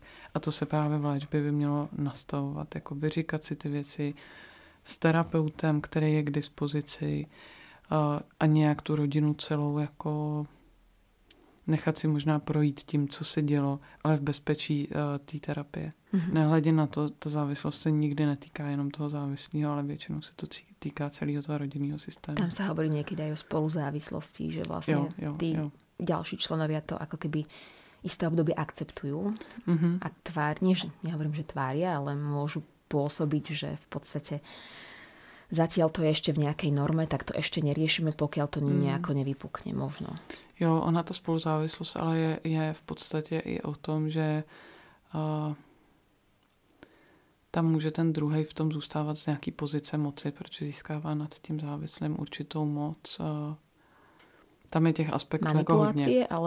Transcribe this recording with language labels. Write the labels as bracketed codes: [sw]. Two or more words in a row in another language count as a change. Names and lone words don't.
[cs] A to se právě v léčbě by mělo nastavovat, jako vyříkat si ty věci s terapeutem, který je k dispozici a nějak tu rodinu celou jako nechat si možná projít tím, co se dělo, ale v bezpečí té terapie. Nehledě na to, ta závislost se nikdy netýká jenom toho závislého, ale většinou se to týká celého toho rodinného systému. [sk] Tam sa hovorí niekedy aj o spoluzávislosti, že vlastne tí ďalší členovia to ako keby isté obdobie akceptujú a tvárne, nehovorím, že tvária, ale môžu pôsobiť, že v podstate zatiaľ to je ešte v nejakej norme, tak to ešte neriešime, pokiaľ to nejako nevypukne možno. [cs] Jo, ona ta spoluzávislost ale je v podstatě i o tom, že tam může ten druhej v tom zůstávat z nějaký pozice moci, protože získává nad tím závislým určitou moc. Tam je těch aspektů jako hodně. [sk] Alebo...